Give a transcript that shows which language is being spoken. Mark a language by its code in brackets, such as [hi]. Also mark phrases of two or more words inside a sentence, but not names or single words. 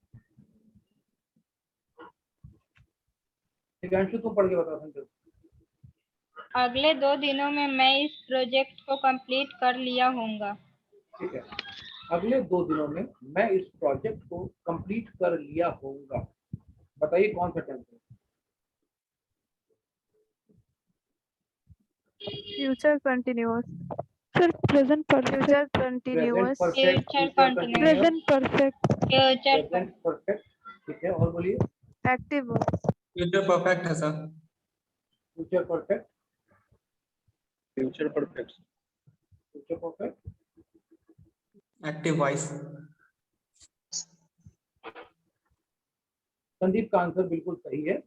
[hi] दिव्यांशु तुम पढ़ के बताओ सेंटेंस। अगले 2 दिनों में मैं इस प्रोजेक्ट को कंप्लीट कर लिया होगा। ठीक है, अगले 2 दिनों में मैं इस प्रोजेक्ट को कंप्लीट कर लिया होगा। बताइए कौन सा टेंस है? [en] Future continuous. Sir, present perfect. Future continuous. Future continuous. Present perfect. फ्यूचर present perfect. [hi] ठीक है, और बोलिए। [en] Active voice. future perfect [hi] है सर। [en] future perfect, future perfect, future perfect, active voice. [hi] संदीप का आंसर बिल्कुल सही है।